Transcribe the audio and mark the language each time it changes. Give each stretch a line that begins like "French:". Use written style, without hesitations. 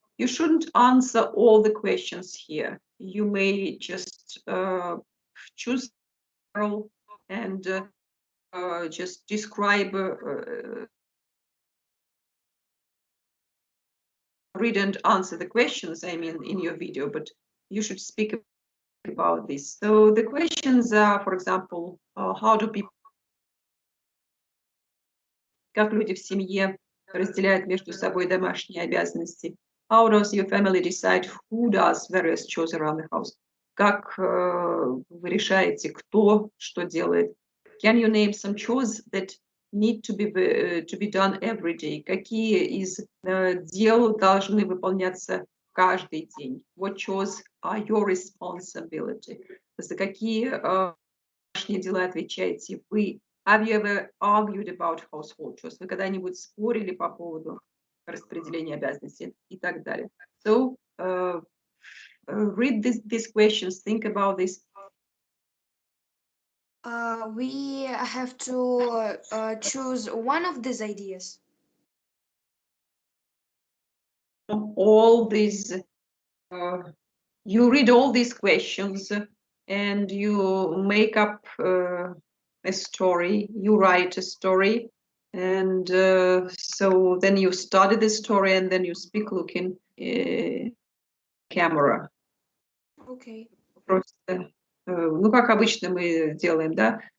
English: You shouldn't answer all the questions here. You may just choose several and just describe, read and answer the questions, I mean, in your video, but you should speak about this. So the questions are, for example, how do people,
Russian: как люди в семье разделяют между собой домашние обязанности?
English: How does your family decide who does various chores around the house?
Russian: Как вы решаете, кто что делает?
English: Can you name some chores that need to be done every day?
Russian: Какие из дел должны выполняться каждый день?
English: What chores are your responsibility?
Russian: За какие домашние дела отвечаете вы?
English: Have you ever argued about household chores?
Russian: Вы когда-нибудь спорили по поводу распределения обязанностей и так далее?
English: So read these questions, think about this. We have to choose one of these ideas. All these, you read all these questions and you make up a story, you write a story, and so then you study the story and then you speak looking camera. Okay.
Russian: Просто, ну, как обычно мы делаем, да?